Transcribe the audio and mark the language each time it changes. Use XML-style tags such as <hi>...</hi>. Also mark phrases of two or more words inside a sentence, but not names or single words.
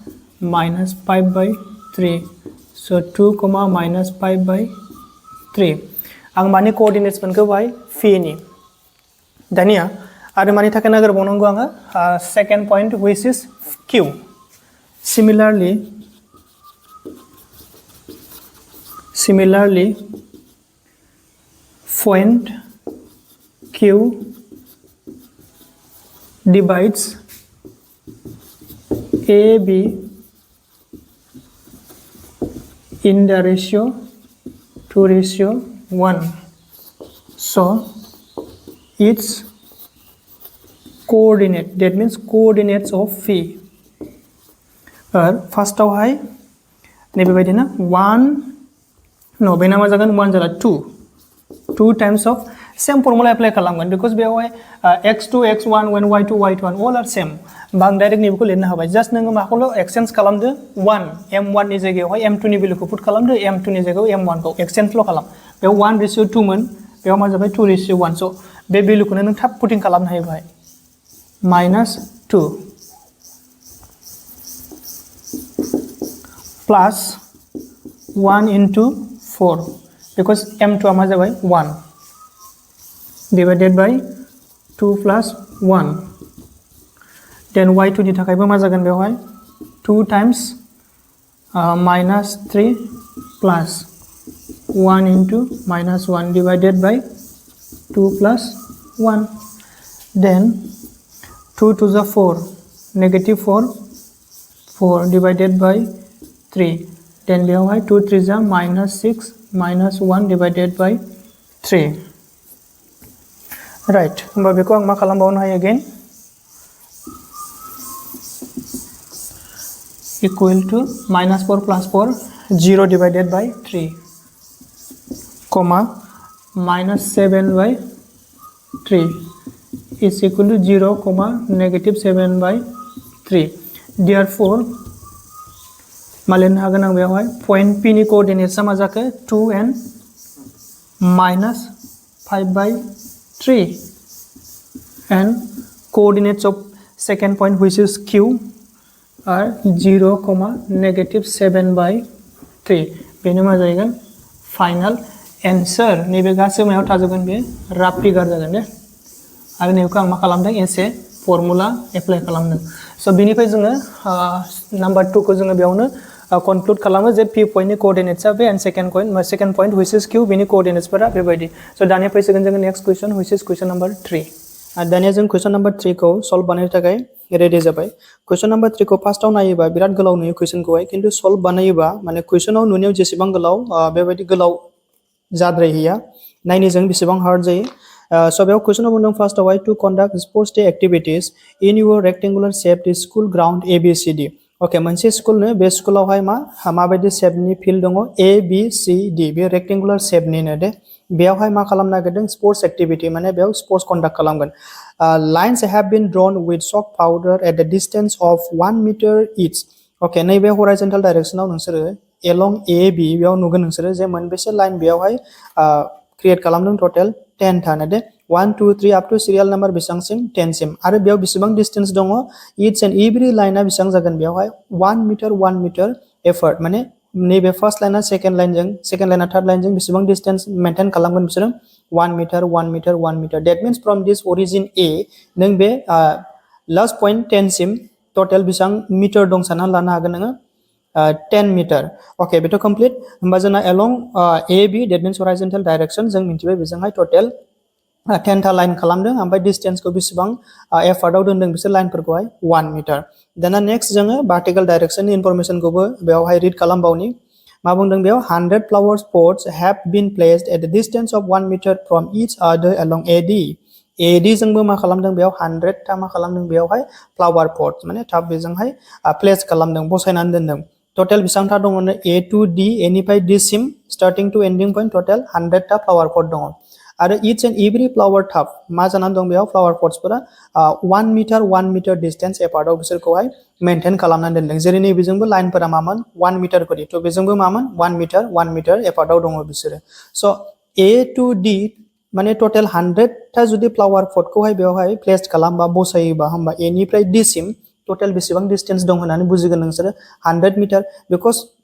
<brx>-5/3</brx> <en>so 2 comma</en> <brx>-5/3 आं माने कोअर्डिनेट्स मोनखौ बाहाय फिनि दानिया आरो मानि थाखाय नागिरबावनांगौ आङो</brx> <en>second point which is q similarly point q divides AB in the ratio 2:1 so its coordinate that means coordinates of phi first</en> <brx>आवहाय नैबेबायदिना 1 no बेना मा जागोन 1 जाला</brx> <en>2 times of same formula apply</en> <brx>खालामगोन because बेयावहाय</brx> <en>x2 x1 when y2 y1 all are same</en> <brx>बा आं डाइरेक्ट नैबेखौ लिरनो हाबाय जास्ट नोङो माखौल' एक्सचेन्ज खालामदो 1 m1 नि जायगायावहाय m2 नि भेलुखौ पुट खालामदो m2 नि जायगायाव m1 खौ एक्सचेन्जल' खालाम बेयाव 1:2 मोन बेयाव मा जाबाय</brx> <en>2 ratio 1</en> <brx>स' बे भेलुखौनो नों थाब पुटिं खालामनो हायो बाहाय</brx> <en>-2 प्लास 1 into 4 because m2</en> <brx>आ मा जाबाय</brx> <en>1 divided by 2 plus 1 then y2</en> <brx>नि थाखायबो मा जागोन बेवहाय</brx> <en>2 times -3 plus 1 into -1 divided by 2 plus 1 then 2 to the 4 -4 divided by 3 then</en> <brx>बेवहाय 2 3 जा -6</brx> <en>-1 divided by 3 right</en> <brx>होमबा बेखौ आं मा खालामबावनो हायो again</brx> <en>equal to -4 plus 4 0 divided by 3 comma -7 by 3 is equal to 0 comma -7 by 3 therefore</en> <brx>मालेन हागोन आं बेवहाय पॉइंट P नि कोऑर्डिनेट्स मा जाखो</brx> <en>2 and -5 by 3 and coordinates of second point which is Q are 0 comma -7 by 3</en> <brx>बेनो मा जागोन</brx> <en>final answer</en> <brx>नैबे गासै मायाव थाजोबगोन बे</brx> <en>rough figure</en> <brx>जागोन दे आरो नैबेखौ आं मा खालामदों एसे</brx> <en>formula apply</en> <brx>खालामदों स' बेनिफ्राय जोङो नाम्बार 2 को जोङो बेयावनो कनक्लुड खालामो जे P पॉइंटनि कोऑर्डिनेट्सआ बे</brx> <en>and second point which is Q</en> <brx>बेनि कोऑर्डिनेट्सफोरा बेबायदि स' दानिया फैसिगोन जोङो</brx> <en>next question which is question number 3</en> <brx>दानिया जों</brx> <en>question number 3</en> <brx>को सल्व बानायनो थाखाय रेडि जाबाय</brx> <en>question number 3</en> <brx>को फार्स्टआव नायोबा बिराद गोलाव नुयो क्वेश्चनखौहाय खिन्थु सल्व बानायोबा माने क्वेश्चनाव नुनायाव जेसेबां गोलाव बेबायदि गोलाव जाद्रायहैया नायनो बेसेबां हार्ड जायो स' बेयाव क्वेश्चनाव बुंदों फार्स्टआवहाय</brx> <en>to conduct sports day activities in your rectangular shaped school ground ABCD okay</en> <brx>मोनसे स्कुलनो बे स्कुलावहाय माबायदि शेपनि फिल्ड दङ ABCD बे रेक्टेंगुलार शेपनिनो दे बेयावहाय मा खालामनो नागिरदों</brx> <en>sports activity</en> <brx>माने बेयाव</brx> <en>sports conduct</en> <brx>खालामगोन</brx> <en>lines have been drawn with chalk powder at the distance of 1 metre each okay</en> <brx>नैबे हराइजन्टल डाइरेक्शनाव नोंसोरो एलं AB बेयाव नुगोन नोंसोरो जे मोनबेसे लाइन बेयावहाय क्रिएट खालामदों टोटल 10 थानो दे 1 2 3</brx> <en>up to serial number</en> <brx>बेसेबांसिम 10 सिम आरो बेयाव बेसेबां डिस्टेंस दङ</brx> <en>each and every</en> <brx>लाइना बेसेबां जागोन बेयावहाय 1 मीटर एफर्ट माने नैबे फर्स्ट लाइना सेकेन्ड लाइना थर्ड लाइनजों बेसेबां</brx> <en>distance maintain</en> <brx>खालामगोन बिसोरो 1 मीटर</brx> <en>that means from this origin A</en> <brx>नों बे</brx> <en>last point</en> <brx>10 सिम टोटल बेसेबां मीटर दं सानना लानो हागोन नोङो 10 मीटर ओके बेथ' कमप्लीट होमबा जोंना</brx> <en>along AB that means horizontal direction</en> <brx>जों मिथिबाय बेजोंहाय टोटल 10 था लाइन खालामदों ओमफ्राय डिस्टेंसखौ बेसेबां एफर्टआव दोनदों बिसोर लाइनफोरखौहाय 1 मीटर दाना नेक्स्ट जोङो भार्टिकल डाइरेक्शननि इनफरमेशनखौबो बेयावहाय रिड खालामबावनि मा बुंदों बेयाव</brx> <en>100 flower pots have been placed at the distance of 1 metre from each other</en> <brx>along AD जोंबो मा खालामदों बेयाव 100 था मा खालामदों बेयावहाय</brx> <en>flower pots</en> <brx>माने थाब बेजोंहाय प्लेस खालामदों बसायनानै दोनदों टोटल बेसेबां था दङ</brx> <en>A to D</en> <brx>A निफ्राय D सिम</brx> <en>starting to ending point total 100</en> <brx>था</brx> <en>flower pot</en> <brx>दङ आरो</brx> <en>each and every flower tub</en> <brx>मा जानानै दं बेयाव फ्लावर पट्सफोरा 1</brx> <en>metre distance</en> <brx>एपार्टआव बिसोरखौहाय मेंटेन खालामनानै दोनदों जेरै नैबेजोंबो लाइनफोरा मामोन 1 मीटर करि थ' बेजोंबो मामोन 1 मीटर एपार्टआव दङ बिसोरो स'</brx> <en>A to D</en> <brx>माने टोटल 100 था जुदि फ्लावर पटखौहाय बेयावहाय प्लेस खालामबा बसायोबा होमबा A निफ्राय D सिम टोटल बेसेबां डिस्टेंस दं होननानै बुजिगोन नोंसोरो 100</brx> <en>metre because</en>